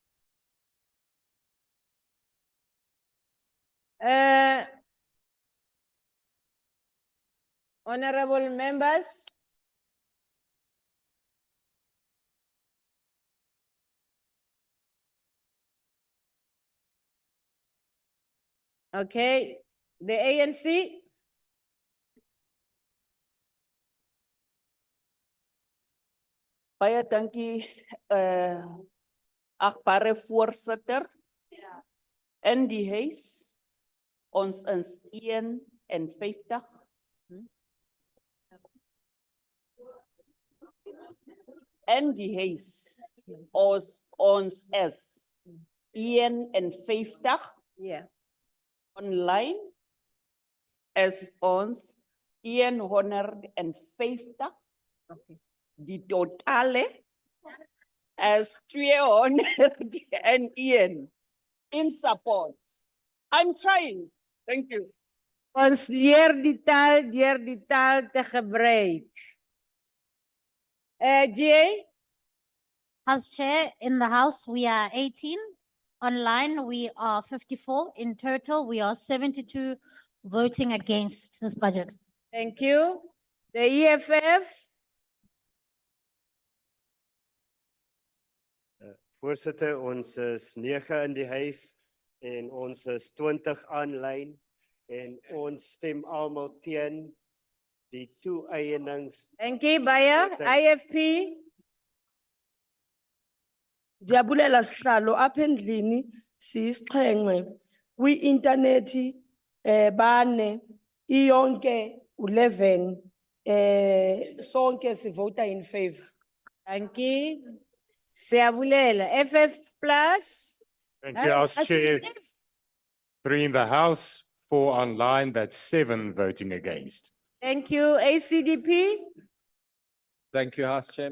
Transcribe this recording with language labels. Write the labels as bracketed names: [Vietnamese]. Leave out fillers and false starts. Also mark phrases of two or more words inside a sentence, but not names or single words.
[English] Honorable members. Okay, the ANC. [Afrikaans] Baie dankie, agbare voorsitter. In die huis, ons is 51. In die huis, ons is 51. Yeah. Online is ons 150. Okay. Die totale is 201 [English] in support. I'm trying. Thank you. [Afrikaans] Ons leer die taal te gebruik. GA? [English] House Chair, in the House, we are 18. Online, we are 54. In total, we are 72 voting against this budget. Thank you. The EFF, [Afrikaans] Voorsitter, ons is 9 in die huis en ons is 20 aanlyn en ons stem almal teen die toeëenings. [English] thank you, [Xhosa] Baya, IFP, Diabulela sihlalo apha endlini siyisixhenxe kwi-intanethi bane iyonke 11 sonke sivota [English] in favor. thank you. Siyabulela, FF Plus. Thank you, House Chair. 3 in the House, 4 online, that's 7 voting against. Thank you, ACDP. Thank you, House Chair.